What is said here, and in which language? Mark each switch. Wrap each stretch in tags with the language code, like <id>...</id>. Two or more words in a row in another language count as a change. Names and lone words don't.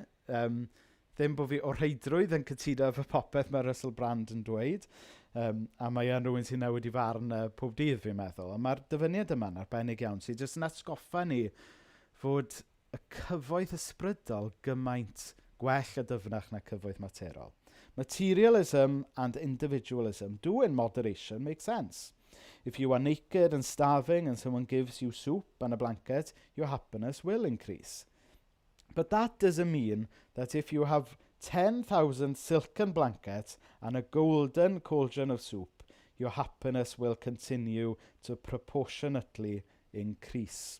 <cy>Ddim bod fi o reidrwydd yn cytuno efo popeth mae Russell Brand yn dweud. A mae e'n rhywun sy'n newid i farn pob dydd fi'n meddwl. A mae'r dyfyniad yma'n arbennig iawn sy'n jyst yn atgoffa ni fod y cyfoeth ysbrydol gymaint gwell a dyfnach na cyfoeth materol.</cy> <en>Materialism and individualism do in moderation make sense. If you are naked and starving and someone gives you soup and a blanket, your happiness will increase. But that doesn't mean that if you have 10,000 silken blankets and a golden cauldron of soup, your happiness will continue to proportionately increase.</en>